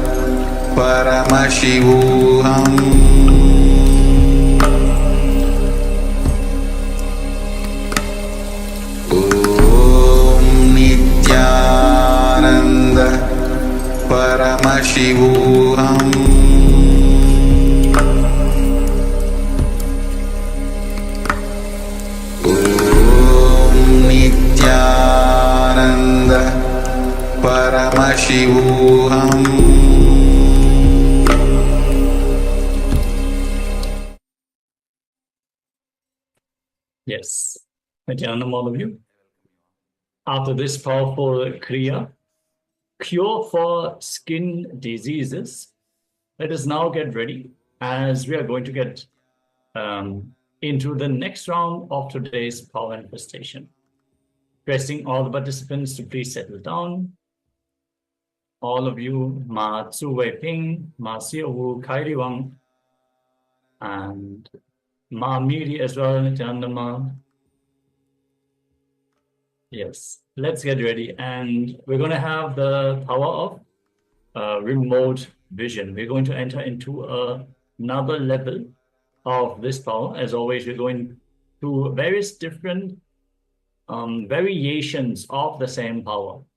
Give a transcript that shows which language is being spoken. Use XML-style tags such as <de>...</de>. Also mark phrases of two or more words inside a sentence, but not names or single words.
<sa>Paramashivoham Om Nithyananda Paramashivoham Om Nithyananda Paramashivoham</sa> <en>Yes. Nithyananda, all of you. After this powerful Kriya, cure for skin diseases, let us now get ready as we are going to get into the next round of today's power manifestation. Requesting all the participants to please settle down. All of you, Ma Tzu Wei Ping, Ma Xiao Wu, Kairi Wang, and Ma Miri as well, Nithyananda Ma. Yes, let's get ready. And we're going to have the power of remote vision. We're going to enter into another level of this power. As always, we're going to various different variations of the same power.</en>